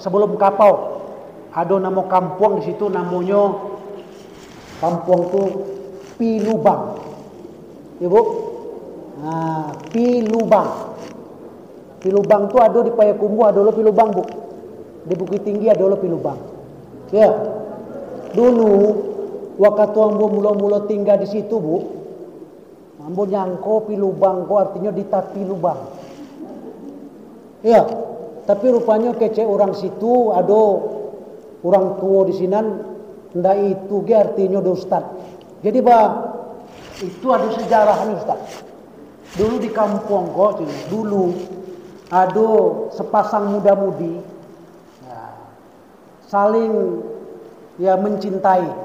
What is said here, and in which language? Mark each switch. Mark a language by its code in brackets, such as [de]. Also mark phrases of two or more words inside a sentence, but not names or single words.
[id] Sebelum Kapau ada nama kampung di situ, namanya kampung itu Pilubang. Ya Bu? Nah, Pilubang. Pilubang itu ada di Payakumbuh, ada lo Pilubang Bu. Di Bukit Tinggi ada lo Pilubang. [min] Ya. Dulu waktu ambo mula-mula tinggal di situ Bu, ambo nyangko Pilubang ko artinya di tapi lubang. [id] Ya. [min] Tapi rupanya kece orang situ ada orang tua di sini ndak itu ge artinya do Ustaz. [id] Jadi itu ada sejarahnya Ustaz. Dulu di kampung kok dulu ada sepasang muda-mudi ya, saling ya mencintai.